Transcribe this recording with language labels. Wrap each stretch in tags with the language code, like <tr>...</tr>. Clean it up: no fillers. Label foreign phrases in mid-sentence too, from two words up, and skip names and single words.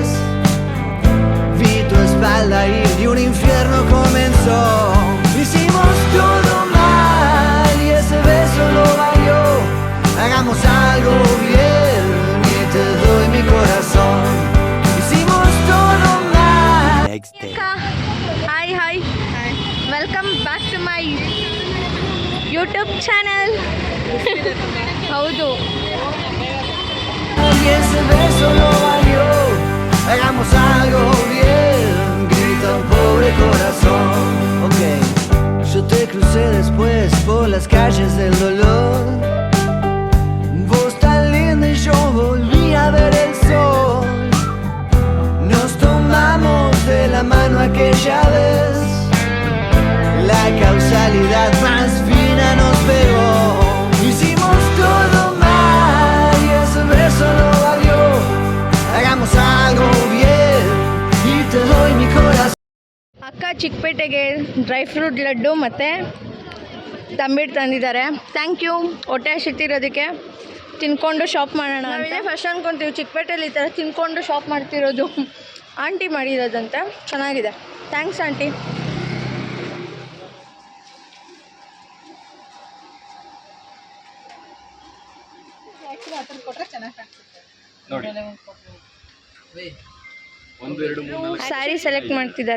<es>Vi tu espalda ir y un infierno comenzó. Hicimos todo mal y ese beso lo valió. Hagamos algo bien y te doy mi corazón. Hicimos todo mal.</es> <en>Hi. Welcome back to my YouTube channel.</en> <kn>ಹೌದು.</kn> <es>Y ese beso lo valió. Hagamos algo bien, grita un pobre corazón. Ok, yo te crucé después por las calles del dolor. Vos tan linda y yo volví a ver el sol. Nos tomamos de la mano aquella vez. La causalidad más fina nos pegó. Hicimos todo mal y ese beso lo valió. Hagamos algo bien y te doy mi corazón.</es> <kn>ಅಕ್ಕ ಚಿಕ್ಕಪೇಟೆಗೆ</kn> <en>dry fruit</en> <kn>ಲಡ್ಡು ಮತ್ತು ತಂಬಿಟ್ಟು ತಂದಿದ್ದಾರೆ.</kn> <en>thank you.</en> <kn>ಹೊಟ್ಟೆ ಹಸಿತಿರೋದಕ್ಕೆ ತಿನ್ಕೊಂಡು ಶಾಪ್ ಮಾಡೋಣ. ನಾವಿದೇ ಫಸ್ಟ್ ಅಂದ್ಕೊತೀವಿ ಚಿಕ್ಕಪೇಟೆಯಲ್ಲಿ ಈ ಥರ ತಿನ್ಕೊಂಡು ಶಾಪ್ ಮಾಡ್ತಿರೋದು ಆಂಟಿ ಮಾಡಿರೋದಂತ. ಚೆನ್ನಾಗಿದೆ.</kn> <en>thanks aunty. saree select</en> <kn>ಮಾಡ್ತಿದ್ದಾರೆ.</kn>